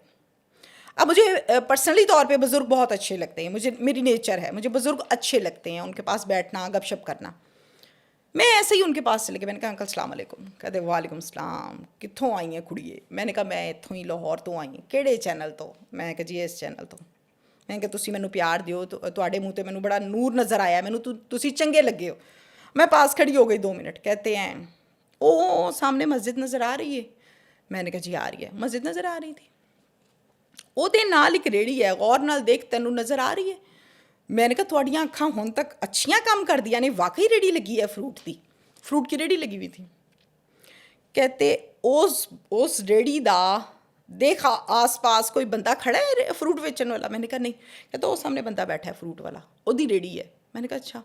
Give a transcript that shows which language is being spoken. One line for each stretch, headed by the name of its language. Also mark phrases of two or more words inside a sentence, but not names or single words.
Urdu: اب مجھے پرسنلی طور پہ بزرگ بہت اچھے لگتے ہیں، میری نیچر ہے، مجھے بزرگ اچھے لگتے ہیں، ان کے پاس بیٹھنا، گپ شپ کرنا. میں ایسے ہی ان کے پاس چلے گئے، میں نے کہا انکل
Arabic: السلام علیکم.
Urdu: کہتے
Arabic: وعلیکم السلام،
Punjabi: کتوں آئی ہیں کڑیے؟
Urdu: میں نے کہا میں اتوں ہی لاہور تو آئی ہوں.
Punjabi: کہڑے چینل تو؟
Urdu: میں نے کہا جی
Punjabi: اس چینل تو.
Urdu: میں نے کہا
Punjabi: تسی مینوں پیار دیو، تواڈے منہ تے مینوں بڑا نور نظر آیا، مینوں تسی چنگے لگے ہو.
Urdu: میں پاس کھڑی ہو گئی 2 منٹ. کہتے ہیں او سامنے مسجد نظر آ رہی ہے؟ میں نے کہا جی آ رہی ہے. مسجد نظر آ رہی تھی؟
Punjabi: وہ دے نال ایک ریڑی ہے، غور نال دیکھ، تینوں نظر آ رہی ہے؟
Urdu: میں نے کہا
Punjabi: تھوڑیاں اکھاں ہن تک اچھیاں کام کر دیا نے، واقعی ریڑی لگی ہے فروٹ دی،
Urdu: فروٹ کی ریڑی لگی ہوئی تھی.
Punjabi: کہتے اس ریڑی دا دیکھا آس پاس کوئی بندہ کھڑا ہے فروٹ بیچن والا؟
Urdu: میں نے کہا نہیں. کہتا وہ سامنے بندہ بیٹھا ہے فروٹ والا، وہ دی ریڑی ہے. میں نے کہا اچھا.